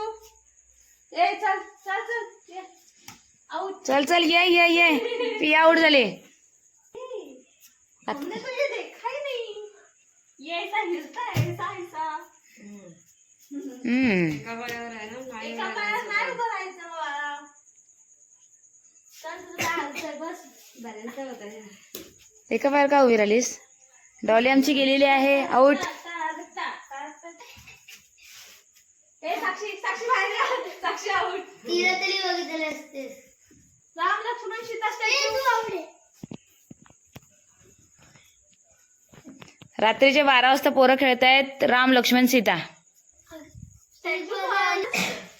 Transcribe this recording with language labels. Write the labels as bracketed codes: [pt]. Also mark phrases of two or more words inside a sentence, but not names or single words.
[mr] ए चल चल चल ये आउट चल चल ये पी आउट झाले [hi] हमने तो ये देखा ही नहीं ये ऐसा हिलता है [mr] ऐसा ऐसा एका पायावर नाही उभं राहायचं बाळा चल तुझं काय हालचाल बस बॅलन्स होता एका पायावर का उभी राहिलीस डॉली आमची गेलेली आहे आउट साक्षी साक्षी बाहेर या. साक्षी आउट तिला तरी बघितले असते राम लक्ष्मण सीता स्टॅच्यू रात्रीचे 12 वाजता पोरं खेळतायत राम लक्ष्मण सीता स्टॅच्यू